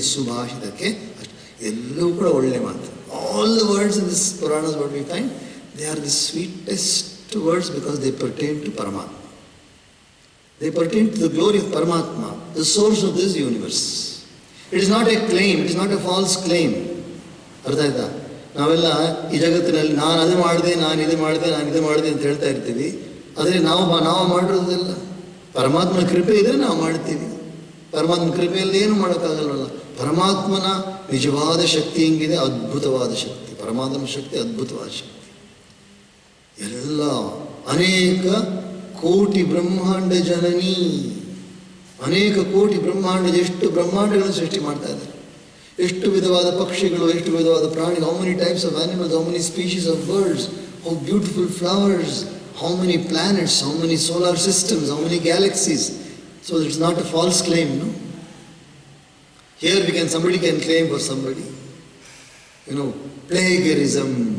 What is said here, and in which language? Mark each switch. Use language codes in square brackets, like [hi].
[kn] ಸುಭಾಷಿತಕ್ಕೆ ಅಷ್ಟು. ಎಲ್ಲವೂ ಕೂಡ ಒಳ್ಳೆಯ ಮಾತು. [en] All the words in this Puranas, what we find, they are the sweetest words because they pertain to Paramatma. They pertain to the glory of Paramatma, the source of this universe. It is not a claim, it is not a false claim. [kn] ಅರ್ಥ ಆಯ್ತಾ? ನಾವೆಲ್ಲ ಈ ಜಗತ್ತಿನಲ್ಲಿ ನಾನು ಅದು ಮಾಡಿದೆ, ನಾನು ಇದು ಮಾಡಿದೆ ಅಂತ ಹೇಳ್ತಾ ಇರ್ತೀವಿ. ಆದರೆ ನಾವು ಮಾಡಿರೋದಿಲ್ಲ. ಪರಮಾತ್ಮನ ಕೃಪೆ ಇದ್ರೆ ನಾವು ಮಾಡ್ತೀವಿ. ಪರಮಾತ್ಮನ ಕೃಪೆಯಲ್ಲಿ ಏನು ಮಾಡೋಕ್ಕಾಗಲ್ಲ. ಪರಮಾತ್ಮನ ನಿಜವಾದ ಶಕ್ತಿ ಹೆಂಗಿದೆ? ಅದ್ಭುತವಾದ ಶಕ್ತಿ. ಪರಮಾತ್ಮನ ಶಕ್ತಿ ಅದ್ಭುತವಾದ ಶಕ್ತಿ. ಎಲ್ಲ ಅನೇಕ ಕೋಟಿ ಬ್ರಹ್ಮಾಂಡ ಜನನಿ, ಅನೇಕ ಕೋಟಿ ಬ್ರಹ್ಮಾಂಡ, ಎಷ್ಟು ಬ್ರಹ್ಮಾಂಡಗಳನ್ನು ಸೃಷ್ಟಿ ಮಾಡ್ತಾ ಇದ್ದಾರೆ. ಎಷ್ಟು ವಿಧವಾದ ಪಕ್ಷಿಗಳು, ಎಷ್ಟು ವಿಧವಾದ ಪ್ರಾಣಿಗಳು, [en] how many types of animals, how many species of birds, how beautiful flowers, how many planets, how many solar systems, how many galaxies. So it's not a false claim, no? Here somebody can claim for somebody. Plagiarism.